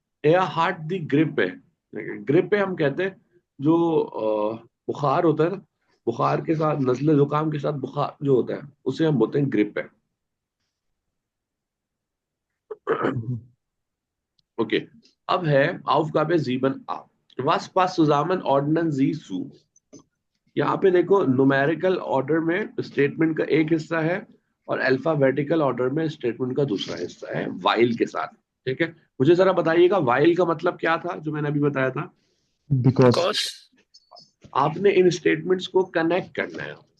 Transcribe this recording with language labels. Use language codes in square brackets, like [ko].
[de] एया हार्ट दी ग्रिप [hi] है. Grip है हम कहते हैं जो बुखार होता है ना, बुखार के साथ नजले जुकाम के साथ बुखार जो होता है उसे हम बोलते हैं ग्रिप है. Mhm. ओके. अब है Aufgabe 7a. [de] Was passt zusammen ordnen Sie zu? [hi] यहाँ पे देखो न्यूमेरिकल ऑर्डर में स्टेटमेंट का एक हिस्सा है और अल्फाबेटिकल ऑर्डर में स्टेटमेंट का दूसरा हिस्सा है वाइल के साथ. ठीक है, मुझे जरा बताइएगा वाइल का मतलब क्या था जो मैंने अभी बताया था. [en] Because. [hi] बिकॉज. आपने इन स्टेटमेंट्स को कनेक्ट करना है.